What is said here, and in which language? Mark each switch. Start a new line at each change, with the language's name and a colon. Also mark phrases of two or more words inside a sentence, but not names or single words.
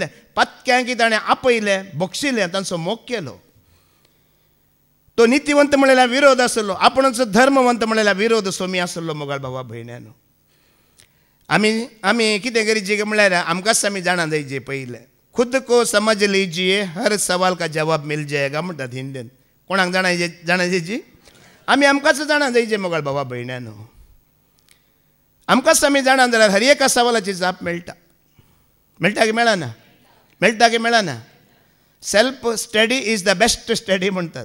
Konkani: पत्क्यांक ताणें आपयलें बक्षिल्लें तांचो मोग केलो. तो नितीवंत म्हणलेल्या विरोध आसलो आपुणूच धर्मवंत म्हणलेल्या विरोध सोमी आसलो मोगाळ भावा भयण्यानो. आमी कितें करीचे म्हणल्यार आमकांच आमी जाणा जायचे पयलें
Hindi: खुद को समझ लीजिए हर सवाल का जवाब मिल जाएगा
Konkani: म्हणटात हिंदीन. कोणाक जाणा जायची आमी आमकांच जाणा जायचे मोगाळ भावा भयण्यानो. आमकांच आमी जाणा जाल्यार हर एका सवालाची जाप मेळटा. मेळटा की मेळना. मेळटा की मेळना.
English: self study is the best study म्हणटात.